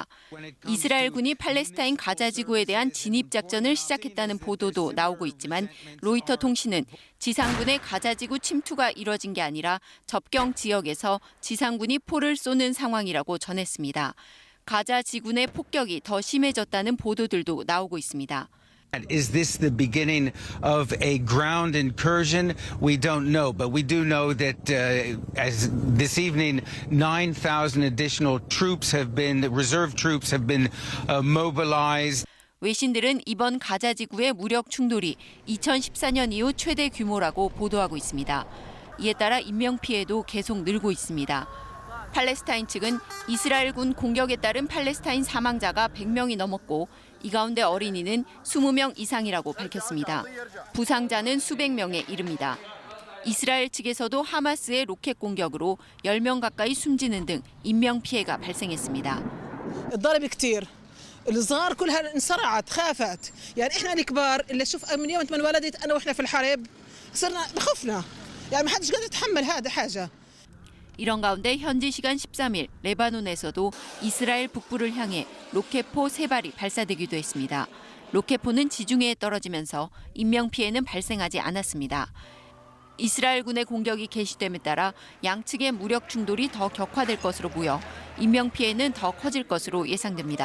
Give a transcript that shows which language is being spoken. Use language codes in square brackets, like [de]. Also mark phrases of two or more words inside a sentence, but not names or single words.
[ko] 이스라엘군이 팔레스타인 가자지구에 대한 진입작전을 시작했다는 보도도 나오고 있지만 로이터 통신은 지상군의 가자지구 침투가 이뤄진 게 아니라 접경 지역에서 지상군이 포를 쏘는 상황이라고 전했습니다. 가자지구 내 폭격이 더 심해졌다는 보도들도 나오고 있습니다. [en] Is this the beginning of a ground incursion? We don't know, but we do know that as this evening, 9,000 additional reserve troops have been mobilized. [ko] 외신들은 이번 가자지구의 무력 충돌이 2014년 이후 최대 규모라고 보도하고 있습니다. 이에 따라 인명피해도 계속 늘고 있습니다. 팔레스타인 측은 이스라엘군 공격에 따른 팔레스타인 사망자가 100명이 넘었고 이 가운데 어린이는 20명 이상이라고 밝혔습니다. 부상자는 수백 명에 이릅니다. 이스라엘 측에서도 하마스의 로켓 공격으로 10명 가까이 숨지는 등 인명피해가 발생했습니다. [ar] الضرب كتير الصغار كلها انصرعت خافت يعني احنا الكبار اللي شوف من يوم ما انولدت انا واحنا في الحرب صرنا بخفنا يعني ما حدش قادر يتحمل هذا حاجه. [ko] 이런 가운데 현지 시간 13일 레바논에서도 이스라엘 북부를 향해 로켓포 3발이 발사되기도 했습니다. 로켓포는 지중해에 떨어지면서 인명피해는 발생하지 않았습니다. 이스라엘군의 공격이 개시됨에 따라 양측의 무력 충돌이 더 격화될 것으로 보여 인명피해는 더 커질 것으로 예상됩니다.